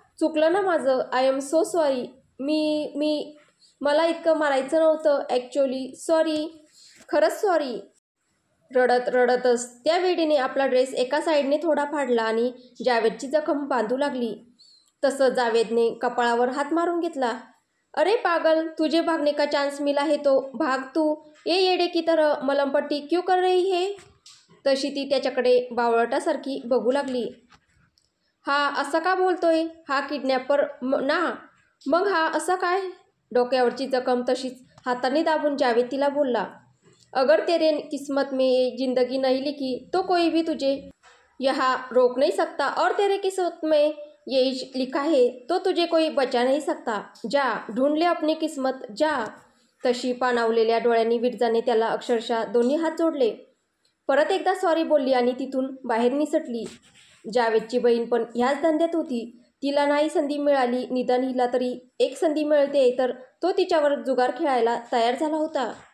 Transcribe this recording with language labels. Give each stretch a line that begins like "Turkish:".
Marathi: चुकलं ना माझं,
English: I am so sorry.
Marathi: मला इतकं मारायचं नव्हतं ॲक्च्युली, सॉरी, खरंच सॉरी. रडत रडतच त्या वेडीने आपला ड्रेस एका साईडने थोडा फाडला आणि जावेदची जखम बांधू लागली. तसं जावेदने कपाळावर हात मारून घेतला.
Hindi: अरे पागल, तुझे भागने का चान्स मिला है तो भाग तू, ये येडे की तरह मलमपट्टी क्यों कर रही है?
Marathi: तशी ती त्याच्याकडे बावळटासारखी बघू लागली. हा असं का बोलतोय? हा किडनॅपर ना? मग हा असं काय? डोक्यावरची जखम तशीच हाताने दाबून जावेद तिला बोलला.
Hindi: अगर तेरे किस्मत में ये जिंदगी नहीं लिखी तो कोई भी तुझे यहाँ रोक नहीं सकता, और तेरे किस्मत में ये लिखा है तो तुझे कोई बचा नहीं सकता. जा ढूंढ ले अपनी किस्मत, जा.
Marathi: तशी पाणावलेल्या डोळ्यांनी विरजाने त्याला अक्षरशः दोन्ही हात जोडले. परत एकदा सॉरी बोलली आणि तिथून बाहेर निसटली. जावेदची बहीण पण ह्याच धंद्यात होती. तिला नाही संधी मिळाली, निदान हिला तरी एक संधी मिळते, तर तो तिच्यावर जुगार खेळायला तयार झाला होता.